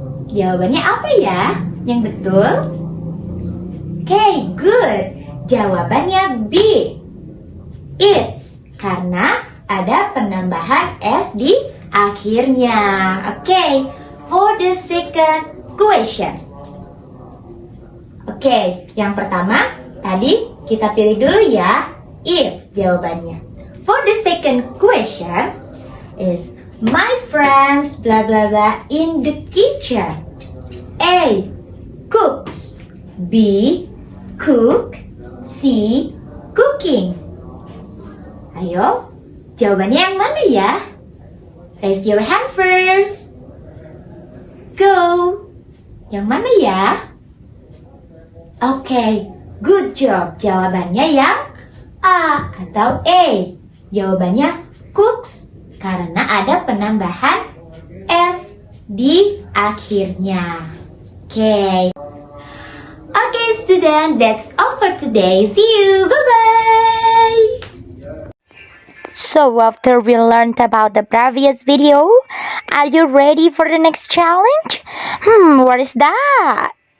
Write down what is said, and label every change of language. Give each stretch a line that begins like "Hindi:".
Indonesian: Jawabannya apa ya yang betul?
English: Okay, good.
Indonesian: Jawabannya B, eats. Karena ada penambahan S di akhirnya.
English: Okay, for the second question.
Indonesian: Oke, yang pertama tadi kita pilih dulu ya, eats jawabannya.
English: For the second question is my friends blah blah blah in the kitchen. A, cooks. B, cook. C, cooking.
Indonesian: Ayo, jawabannya yang mana ya?
English: Raise your hand first. Go.
Indonesian: Yang mana ya?
English: Oke, good job.
Indonesian: Jawabannya yang A atau A. Jawabannya cooks karena ada penambahan S di akhirnya. Oke.
English: Oke, student, that's all for today. See you. Bye-bye. So after we learned about the previous video, are you ready for the next challenge? What is that?